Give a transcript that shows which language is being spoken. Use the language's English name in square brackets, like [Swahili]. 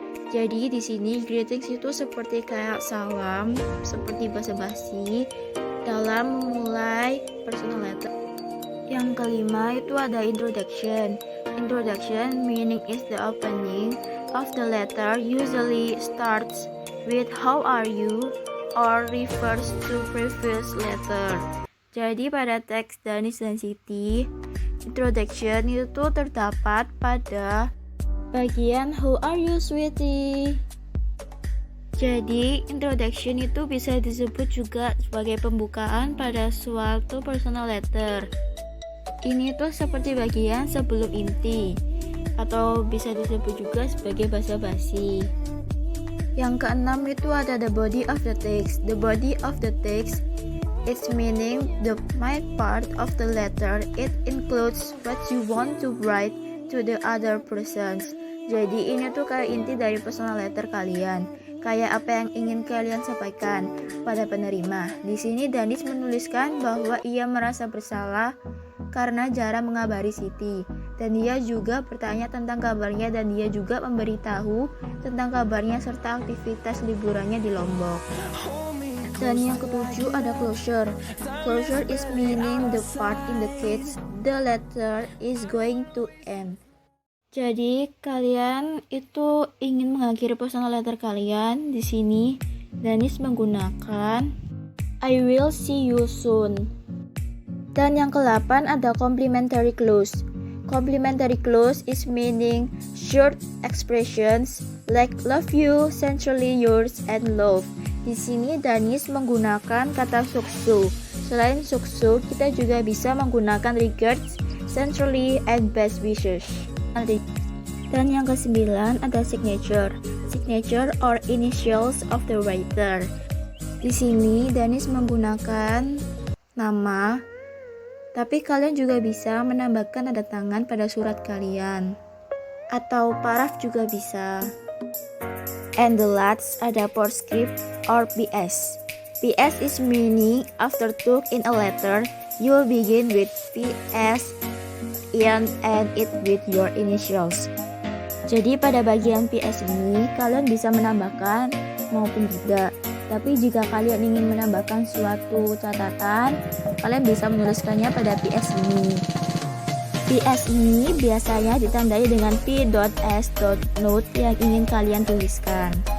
[Indonesian] Jadi di sini greetings itu seperti kayak salam, seperti basa-basi dalam mulai personal letter. Yang kelima itu ada introduction. [English] Introduction meaning is the opening of the letter, usually starts with how are you or refers to previous letter. [Indonesian] Jadi pada teks Danis dan Siti, introduction itu terdapat pada bagian [English] how are you sweetie. [Indonesian] Jadi introduction itu bisa disebut juga sebagai pembukaan pada suatu personal letter. Ini tuh seperti bagian sebelum inti, atau bisa disebut juga sebagai basa-basi. Yang keenam itu ada the body of the text. [English] The body of the text is meaning the main part of the letter. It includes what you want to write to the other persons. [Indonesian] Jadi ini tuh kayak inti dari personal letter kalian. Kayak apa yang ingin kalian sampaikan pada penerima. Di sini Danis menuliskan bahwa ia merasa bersalah karena jarang mengabari Siti. Dan dia juga bertanya tentang kabarnya dan dia juga memberitahu tentang kabarnya serta aktivitas liburannya di Lombok. Dan yang ketujuh ada closure. [English] Closure is meaning the part indicates the letter is going to end. [Indonesian] Jadi kalian itu ingin mengakhiri personal letter kalian di sini. Danis menggunakan [English] I will see you soon. [Indonesian] Dan yang ke-8 ada complementary clause. [English] Complementary clause is meaning short expressions like love you, sincerely yours, and love. [Indonesian] Di sini Danis menggunakan kata suksu. Selain suksu, kita juga bisa menggunakan [English] regards, sincerely, and best wishes. [Indonesian] Dan yang ke-9 ada signature. [English] Signature or initials of the writer. [Indonesian] Di sini Danis menggunakan nama, tapi kalian juga bisa menambahkan tanda tangan pada surat kalian. Atau paraf juga bisa. [English] And the last ada postscript or PS. PS is meaning after took in a letter, you will begin with PS and end it with your initials. [Indonesian] Jadi pada bagian PS ini kalian bisa menambahkan maupun tidak. Tapi jika kalian ingin menambahkan suatu catatan, kalian bisa menuliskannya pada PS ini. PS ini biasanya ditandai dengan p.s.note yang ingin kalian tuliskan.